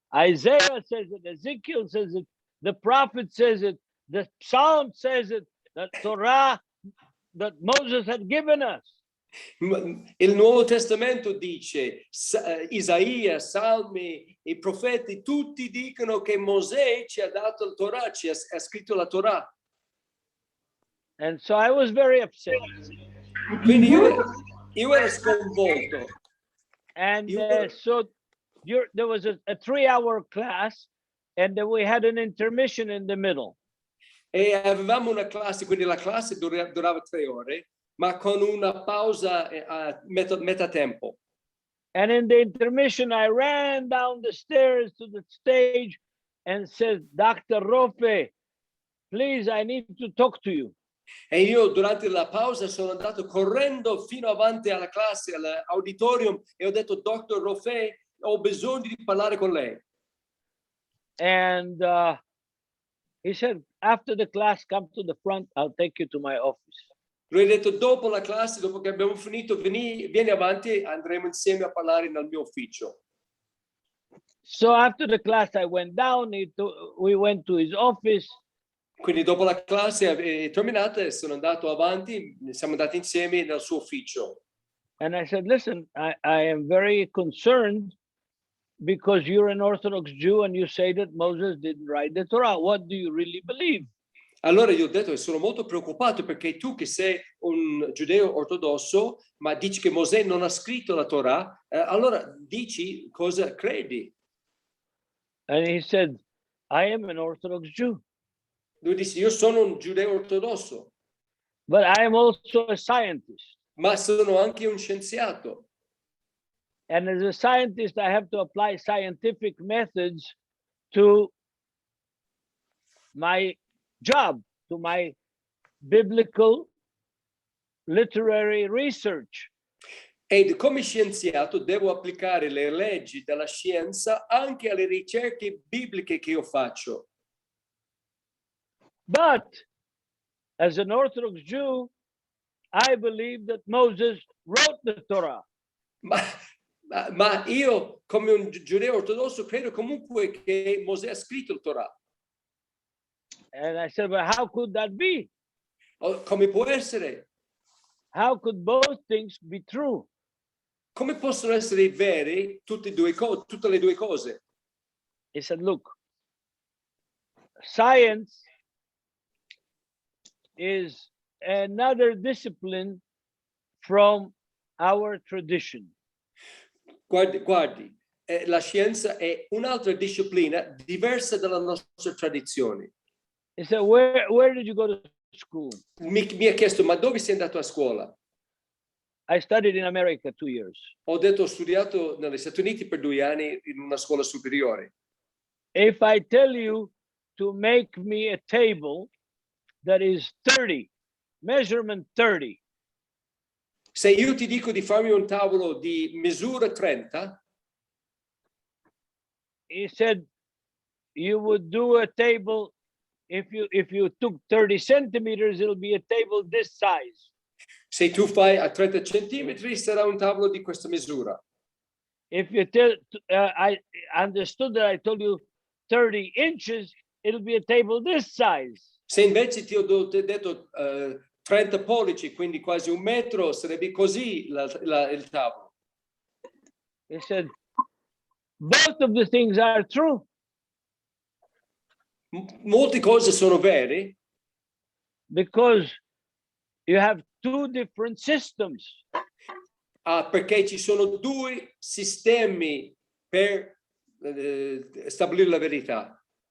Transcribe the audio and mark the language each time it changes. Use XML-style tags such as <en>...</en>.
<en>Isaiah says it, Ezekiel says it, the prophet says it, the Psalm says it, the Torah that Moses had given us.</en> <it>Il Nuovo Testamento dice, Isaia, Salmi, i profeti, tutti dicono che Mosè ci ha dato il Torah, ha scritto la Torah.</it> <en>And so I was very upset.</en> <it>Quindi io ero sconvolto.</it> <en>And so there was a 3-hour class, and then we had an intermission in the middle.</en> <it>E avevamo una classe, quindi la classe durava 3 ore, ma con una pausa a metà tempo.</it> <en>And in the intermission, I ran down the stairs to the stage and said, Dr. Rofe, please, I need to talk to you.</en> <it>E io durante la pausa sono andato correndo fino avanti alla classe, all'auditorium, e ho detto, Dr. Rofe, ho bisogno di parlare con lei.</it> <en>And he said, after the class, come to the front, I'll take you to my office.</en> <it>Lui ha detto, dopo la classe, dopo che abbiamo finito, vieni avanti, andremo insieme a parlare nel mio ufficio.</it> <en>So after the class, I went down, we went to his office.</en> <it>Quindi dopo la classe è terminata, sono andato avanti, siamo andati insieme nel suo ufficio.</it> <en>And I said, listen, I am very concerned because you're an Orthodox Jew and you say that Moses didn't write the Torah. What do you really believe?</en> <it>Allora gli ho detto che sono molto preoccupato perché tu che sei un giudeo ortodosso, ma dici che Mosè non ha scritto la Torah, allora dici cosa credi.</it> <en>And he said, I am an Orthodox Jew.</en> <it>Lui disse, io sono un giudeo ortodosso,</it> <en>but I am also a scientist.</en> <it>ma sono anche un scienziato.</it> <en>And as a scientist, I have to apply scientific methods to my job, to my biblical literary research.</en> <it>E come scienziato devo applicare le leggi della scienza anche alle ricerche bibliche che io faccio.</it> <en>But as an Orthodox Jew, I believe that Moses wrote the Torah.</en> <it>Ma io, come un giudeo ortodosso, credo comunque che Mosè ha scritto il Torah.</it> <en>And I said, well, how could that be?</en> <it>Come può essere?</it> <en>How could both things be true?</en> <it>come possono essere vere tutte le due cose?</it> <en>He said, look, science is another discipline from our tradition.</en> <it>Guardi, la scienza è un'altra disciplina diversa dalla nostra tradizione.</it> <en>He said, where did you go to school?</en> <it>Mi ha chiesto, ma dove sei andato a scuola?</it> <en>I studied in America 2 years.</en> <it>Ho detto, ho studiato negli Stati Uniti per 2 anni in una scuola superiore.</it> <en>If I tell you to make me a table that is 30, measurement 30,</en> <it>Se io ti dico di farmi un tavolo di misura 30,</it> <en>he said, you would do a table, if you took 30 centimeters, it'll be a table this size.</en> <it>se tu fai a 30 centimetri sarà un tavolo di questa misura.</it> <en>If you tell, I understood that I told you 30 inches, it'll be a table this size.</en> <it>Se invece ti ho detto 30 pollici, quindi quasi 1 metro, sarebbe così il tavolo.</it> <en>He said, both of the things are true.</en> <it>Molte cose sono vere</it> <en>Because you have two different systems.</en> <it>perché ci sono 2 sistemi per stabilire la verità.</it>